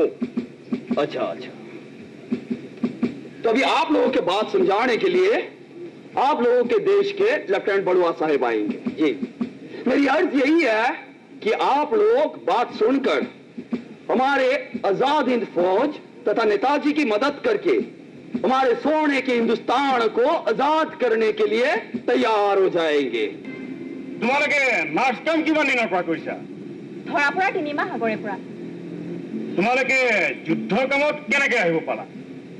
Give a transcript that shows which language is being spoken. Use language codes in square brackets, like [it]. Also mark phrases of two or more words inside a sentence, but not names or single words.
[hi] अच्छा अच्छा तो अभी आप लोगों के बात समझाने के लिए आप लोगों के देश के लेफ्टिनेंट बड़ुआ साहब आएंगे। जी मेरी अर्ज यही है कि आप लोग बात सुनकर हमारे आजाद हिंद फौज तथा नेताजी की मदद करके हमारे सोने के हिंदुस्तान को आजाद करने के लिए तैयार हो जाएंगे। [as] তোমালোকে [en] last time [as] কিমান দিনৰ পৰা কৰিছা? ধৰা পৰা 3 মাহ আগৰে পৰা। তোমালোকে যুদ্ধৰ কামত কেনেকৈ আহিব পালা?